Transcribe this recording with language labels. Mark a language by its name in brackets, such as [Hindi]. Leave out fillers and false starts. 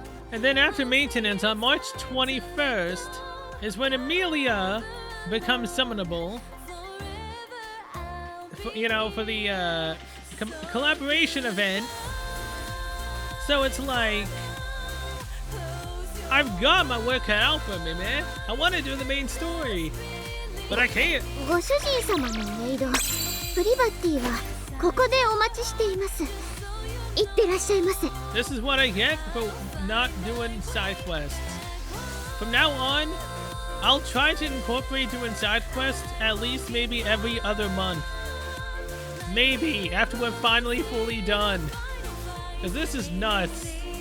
[English] And then after maintenance on March 21st is when Amelia becomes summonable. You know, for the collaboration event. So it's like, I've got my work cut out for me, man. I want to do the main story, but I can't. [Japanese] ご主人様のメイド、プリバティはここでお待ちしています。いってらっしゃいませ。 [English] This is what I get for not doing side quests. From now on, I'll try to incorporate doing side quests at least maybe every other month. Maybe after we're finally fully done. Because this is nuts.